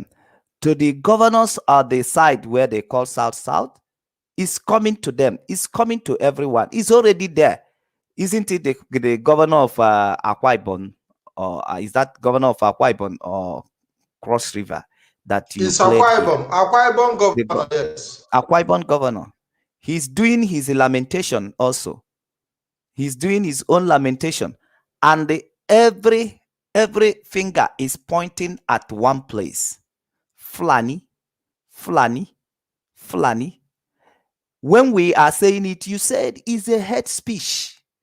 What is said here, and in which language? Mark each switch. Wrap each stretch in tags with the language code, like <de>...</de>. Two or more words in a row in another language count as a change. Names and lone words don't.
<en>To the governors on the side where they call South, it's coming to them. It's coming to everyone. It's already there. Isn't it the governor of Akwa Ibom? Or is that governor of Akwa Ibom or Cross River that you It's played Akwa here? Ibom. Akwa Ibom governor, yes. Akwa Ibom governor. He's doing his lamentation also. He's doing his own lamentation. And every finger is pointing at one place. Fulani. When we are saying it, you said it's a hate speech.</en>